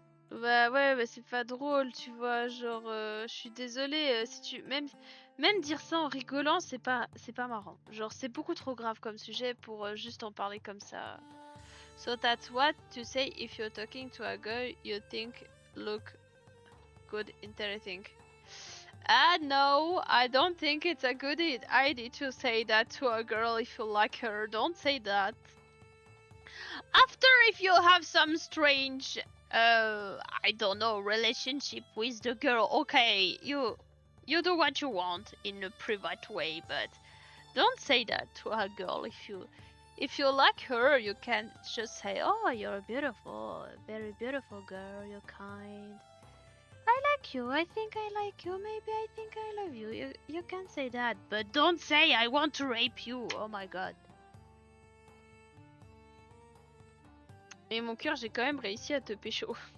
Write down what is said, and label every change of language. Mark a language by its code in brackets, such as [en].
[fr] Bah ouais, bah c'est pas drôle, tu vois, genre, je suis désolée, si tu... Même dire ça en rigolant, c'est pas marrant. Genre, c'est beaucoup trop grave comme sujet pour juste en parler comme ça. [en] So that's what to say if you're talking to a girl you think look good, interesting. Ah no, I don't think it's a good idea to say that to a girl if you like her. Don't say that. After, if you have some strange, I don't know, relationship with the girl, okay, you do what you want in a private way, but don't say that to a girl. If you like her, you can just say, "Oh, you're beautiful, very beautiful girl. You're kind. I like you. I think I like you. Maybe I think I love you." You can say that, but don't say, "I want to rape you." Oh my god. [fr] Et mon cœur, j'ai quand même réussi à te pécho.